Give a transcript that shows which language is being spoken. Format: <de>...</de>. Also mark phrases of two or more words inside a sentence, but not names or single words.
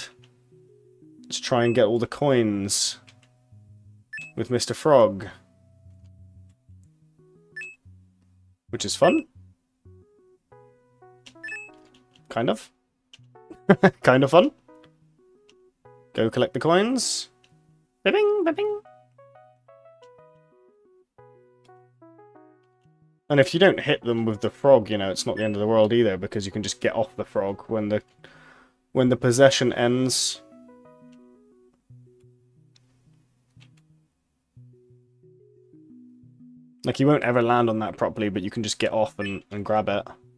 <en>Let's try and get all the coins with Mr. Frog. Which is fun. Kind of. Kind of fun. Go collect the coins. Ba-bing, ba-bing. And if you don't hit them with the frog, it's not the end of the world either, because you can just get off the frog when the possession ends. Like, you won't ever land on that properly, but you can just get off and grab it.</en>